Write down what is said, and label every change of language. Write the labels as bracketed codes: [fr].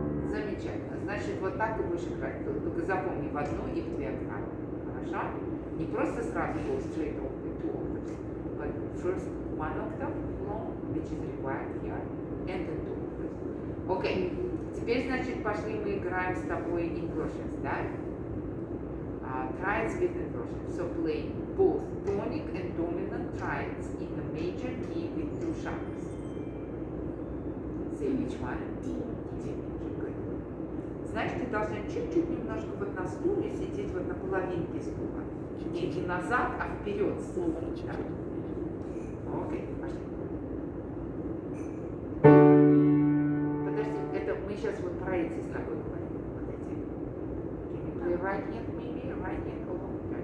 [ru] Замечательно. Значит, вот так и будешь играть. Только запомни в одну и в две октавы. Хорошо? Не просто сразу [en] go straight off the two octaves, but first one octave long, which is required here, and then two octaves. [ru] Окей. Теперь, значит, пошли мы играем с тобой inversions, да? [en] Triads with inversions. So play both tonic and dominant triads in a major key with two sharps. Say which one? D major. Good. [ru] Знаешь, ты должна чуть-чуть немножко вот на стуле сидеть вот на половинке стула. Не назад, а вперед. Наоборот, чуть-чуть. Окей, пошли. Подожди, это мы сейчас вот про эти с тобой говорим. Вот эти. [en] Can you play right hand maybe? Right hand alone?